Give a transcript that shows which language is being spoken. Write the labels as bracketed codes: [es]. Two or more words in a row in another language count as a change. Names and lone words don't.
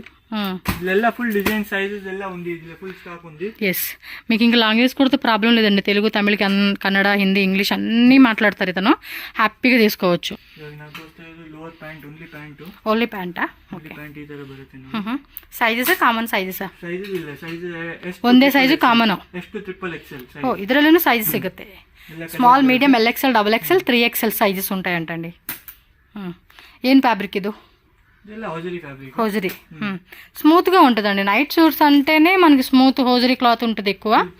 [te] ఇదెల్లా [en] full design sizes [te] ಎಲ್ಲ ఉంది, ఇది [en] full stock [te] ఉంది. ఎస్, మీకు ఇంకా లాంగ్వేజ్ కూడా ప్రాబ్లం లేదండి. తెలుగు, తమిళ, కన్నడ, హిందీ, ఇంగ్లీష్ అన్నీ మాట్లాడతారు ఇతను. హ్యాపీగా తీసుకోవచ్చు. ఓన్లీ ప్యాంటా? [en] sizes common [kn] ಸೈಜಸ್ ಒಂದೇ ಸೈಜು ಕಾಮನ್. [te] ఓ [kn] ಇದರಲ್ಲೂ సైజెస్ ಸಿಗುತ್ತೆ. [en] small, medium, LXL, XXL, 3XL sizes [te] ఉంటాయంటండి. ఏం ఫ్యాబ్రిక్ ఇది? హోజరీ. స్మూత్గా ఉంటుందండి. [en] night suits [te] అంటేనే మనకి [en] smooth hosiery cloth [te] ఉంటుంది ఎక్కువ.